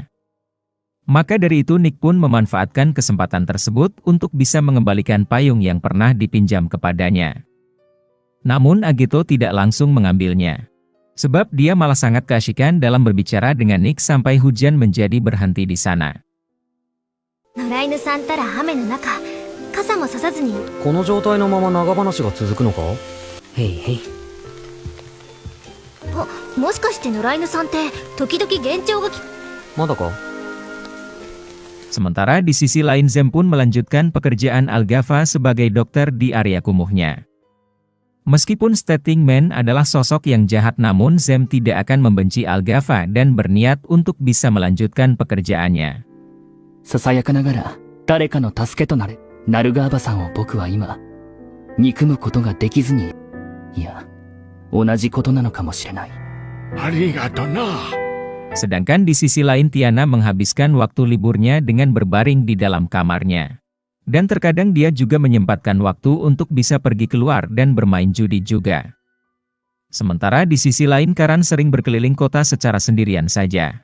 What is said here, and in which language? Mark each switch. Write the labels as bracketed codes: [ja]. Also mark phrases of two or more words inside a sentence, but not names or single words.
[id] Maka dari itu Nick pun memanfaatkan kesempatan tersebut untuk bisa mengembalikan payung yang pernah dipinjam kepadanya. Namun Ageto tidak langsung mengambilnya. Sebab dia malah sangat keasyikan dalam berbicara dengan Nick sampai hujan menjadi berhenti di sana. [ja] 野良犬さんたら雨の中傘もささずに。この状態のまま長話が続くのか？へいへい。もしかして野良犬さんって時々幻聴がまだか? [id] Sementara di sisi lain Zem pun melanjutkan pekerjaan Algafa sebagai dokter di area kumuhnya. Meskipun Stating Man adalah sosok yang jahat, namun Zem tidak akan membenci Algafa dan berniat untuk bisa melanjutkan pekerjaannya. [ja] ささやかながら誰かの助けとなれ。 ナルガーバさんを僕は今、憎むことができずに、いや、同じことなのかもしれない。ありがとな。 [id] Sedangkan di sisi lain Tiana menghabiskan waktu liburnya dengan berbaring di dalam kamarnya. Dan terkadang dia juga menyempatkan waktu untuk bisa pergi keluar dan bermain judi juga. Sementara di sisi lain Karan sering berkeliling kota secara sendirian saja.